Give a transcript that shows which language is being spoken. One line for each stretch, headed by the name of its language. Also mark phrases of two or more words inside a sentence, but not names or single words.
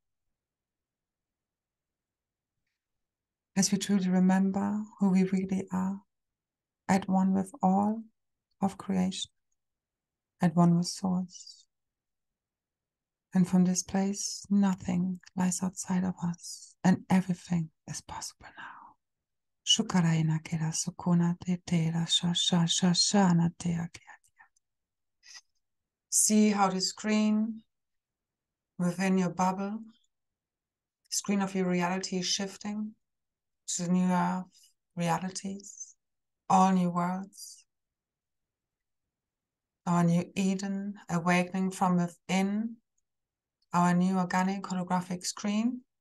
English: As we truly remember who we really are, at one with all of creation, at one with Source. And from this place, nothing lies outside of us, and everything is possible now. Shukaraina kera sukuna te tera shashana te akea. See how the screen within your bubble, the screen of your reality is shifting to new earth realities, all new worlds, our new Eden awakening from within, our new organic holographic screen